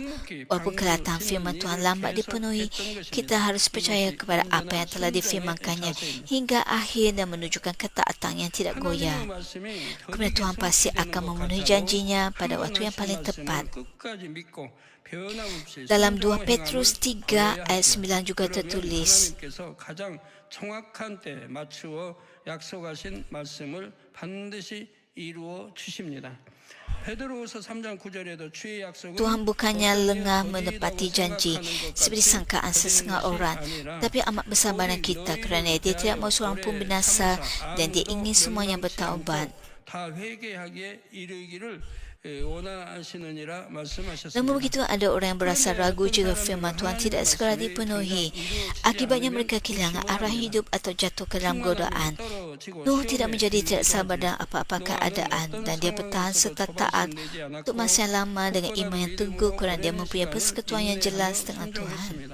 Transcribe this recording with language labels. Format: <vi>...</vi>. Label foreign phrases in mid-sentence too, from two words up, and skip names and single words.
<ms>Walaupun kelihatan firman Tuhan lambat dipenuhi, kita harus percaya kepada apa yang telah difirmankannya hingga akhir dan menunjukkan ketaatan yang tidak goyah. Kemudian Tuhan pasti akan memenuhi janjinya pada waktu yang paling tepat. Dalam 2 Petrus 3 ayat 9 juga tertulis,</ms> <ko>가장 정확한 때에 맞추어 약속하신 말씀을 반드시 이루어 주십니다. 베드로후서 3장 9절에도 주의 약속은</ko> <ms>Tuhan bukannya lengah menepati janji seperti sangkaan sesengah orang, tapi amat bersabaran kita kerana dia tidak mahu seorang pun binasa dan dia ingin semuanya bertaubat.</ms> <ko>다 회개하기에 이르기를 원하시느니라 말씀하셨습니다.</ko> <ms>Namun begitu ada orang yang berasa ragu jika firman Tuhan tidak segera dipenuhi. Akibatnya mereka kehilangan arah hidup atau jatuh ke dalam godaan. Nuh tidak menjadi tidak sabar dalam apa-apa keadaan dan dia bertahan serta taat untuk masa yang lama dengan iman yang teguh kerana dia mempunyai persekutuan yang jelas dengan Tuhan.</ms>